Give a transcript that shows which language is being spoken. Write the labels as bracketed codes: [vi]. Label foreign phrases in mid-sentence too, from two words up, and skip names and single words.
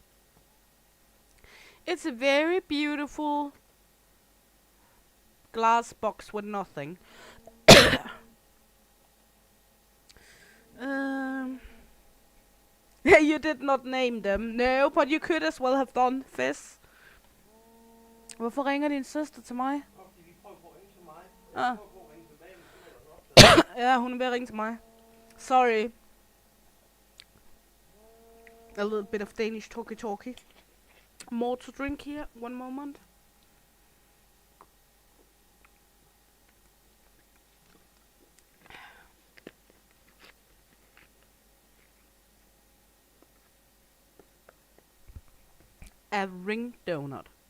[en] It's a very beautiful glass box with nothing. You did not name them. No, but you could as well have done, Fizz. [da] Hvorfor ringer din søster til mig? Ah. Ja, hun er ved at ringe til mig. [en] Sorry. A little bit of Danish talkie. More to drink here. One moment. A ring donut.